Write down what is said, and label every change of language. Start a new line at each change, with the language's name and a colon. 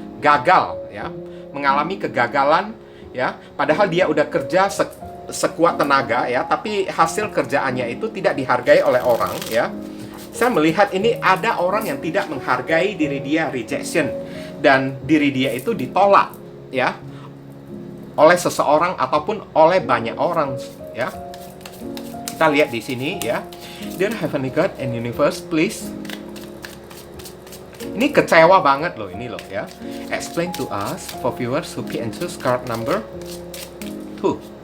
Indonesian: Gagal ya, mengalami kegagalan ya, padahal dia udah kerja sekuat tenaga ya, tapi hasil kerjaannya itu tidak dihargai oleh orang ya. Saya melihat ini ada orang yang tidak menghargai diri dia, rejection, dan diri dia itu ditolak ya oleh seseorang ataupun oleh banyak orang ya. Kita lihat di sini ya.
English: Dear Heavenly God and Universe, please.
Indonesian: Ini kecewa banget loh ini loh ya.
English: Explain to us for viewers who pick and choose card number 2.